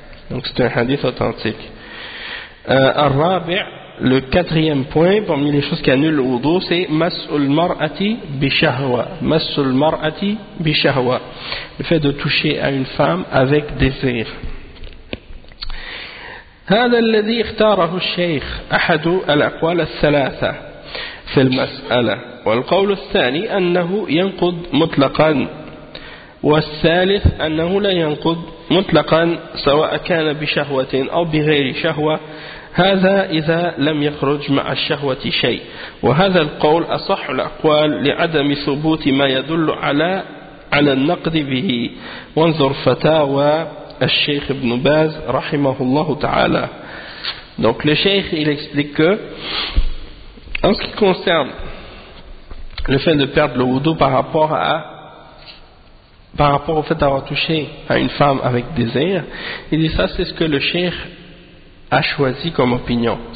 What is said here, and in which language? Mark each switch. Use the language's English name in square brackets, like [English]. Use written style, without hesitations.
[French] Donc c'est un hadith authentique. Al-Rabi', le quatrième point, parmi les choses qui annulent le wudu, c'est [Arabic] Mas'ul mar'ati bi-shahwa. Mas'ul mar'ati bi-shahwa. [French] Le fait de toucher à une femme avec désir. [Arabic] هذا الذي اختاره الشيخ أحد الأقوال الثلاثة في المسألة والقول الثاني أنه ينقض مطلقا والثالث أنه لا ينقض مطلقا سواء كان بشهوة أو بغير شهوة هذا إذا لم يخرج مع الشهوة شيء وهذا القول أصح الأقوال لعدم ثبوت ما يدل على النقض به وانظر فتاوى al-Sheikh ibn Baz rahimahullahu ta'ala. [French] Donc le Sheikh il explique que en ce qui concerne le fait de perdre le wudu par rapport au fait d'avoir touché à une femme avec désir, il dit ça c'est ce que le Sheikh a choisi comme opinion.